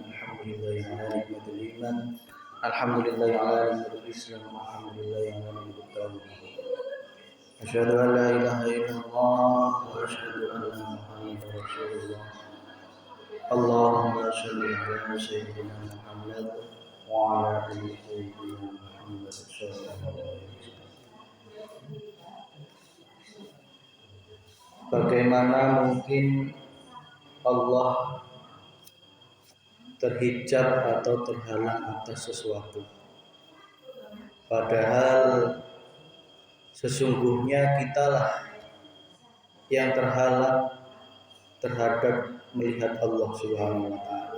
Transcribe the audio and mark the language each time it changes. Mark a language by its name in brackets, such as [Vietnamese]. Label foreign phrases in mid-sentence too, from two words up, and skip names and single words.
[Arabic] الحمد لله على نعمة الإيمان. الحمد لله على نعمة الإسلام الحمد لله على نعمة التوحيد. أشهد أن لا إله إلا الله وأشهد أن محمدا رسول الله. اللهم صل على سيدنا محمد وعلى آل سيدنا محمد صلى الله عليه وسلم. [Indonesian] Bagaimana mungkin Allah terhijab atau terhalang atas sesuatu, padahal sesungguhnya kitalah yang terhalang terhadap melihat Allah [Arabic] سبحانه وتعالى.